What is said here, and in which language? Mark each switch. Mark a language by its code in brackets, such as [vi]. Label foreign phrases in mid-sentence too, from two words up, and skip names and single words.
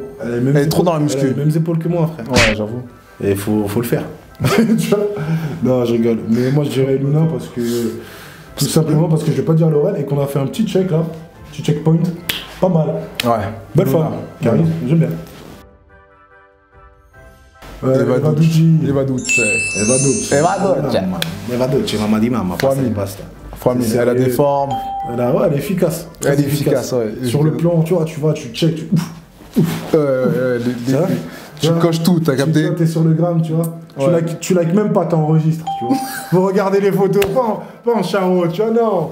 [fr] Elle est trop dans la muscu. Elle a les mêmes épaules que moi, frère. Ouais, j'avoue. Et faut le faire. Tu vois? Non, je rigole. Mais moi, je dirais Luna parce que. Tout simplement parce que je vais pas dire Lorraine et qu'on a fait un petit check là. Petit checkpoint. Pas mal. Ouais. Belle femme. Carré, j'aime bien. [it] Evaducci, mamma di mamma, pasta di pasta. [fr] Elle a des formes. Elle est efficace. Elle est efficace, ouais. Sur le plan, tu vois, tu check, tu coches tout, t'as capté? T'es sur le gramme, tu vois. Ouais. Tu likes même pas, t'enregistres, tu vois. Faut regarder les photos, pas en charreau, tu vois, non.